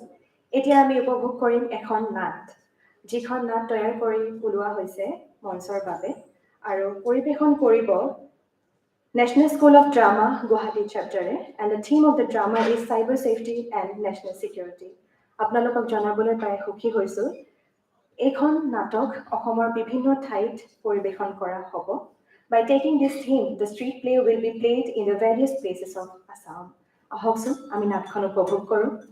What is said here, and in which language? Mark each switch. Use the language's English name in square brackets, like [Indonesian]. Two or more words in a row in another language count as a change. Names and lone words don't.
[Assamese] এতিয়া আমি উপভোগ কৰিম এখন নাট, যিখন নাট তৈয়াৰ কৰি ওলোৱা হৈছে মঞ্চৰ বাবে, আৰু পৰিৱেশন কৰিব [English] National School of Drama, Guwahati chapter, and the theme of the drama is Cyber Safety and National Security. [Assamese] আপোনালোকক জনাবলৈ পাই সুখী হৈছোঁ। এইখন নাটক অসমৰ বিভিন্ন ঠাইত পৰিৱেশন কৰা হ'ব। [English] By taking this theme, the street play will be played in the various places of Assam. [Assamese] আহকচোন আমি নাটখন উপভোগ কৰোঁ।